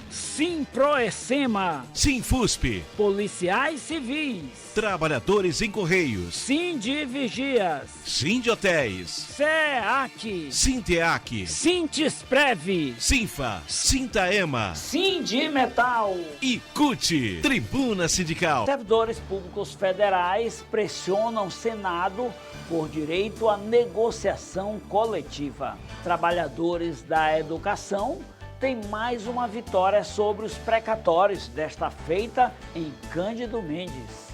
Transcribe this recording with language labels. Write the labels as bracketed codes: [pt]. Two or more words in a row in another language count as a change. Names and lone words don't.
[pt] Simproecema, Sinfusp, Policiais Civis, Trabalhadores em Correios, Sindivigias, Sindhotéis, SEAC, Sinteac, Sintisprev, Sinfa, Sintaema Sindimetal. e CUT. Tribuna Sindical. Servidores públicos federais pressionam o Senado por direito à negociação coletiva. Trabalhadores da educação têm mais uma vitória sobre os precatórios, desta feita em Cândido Mendes.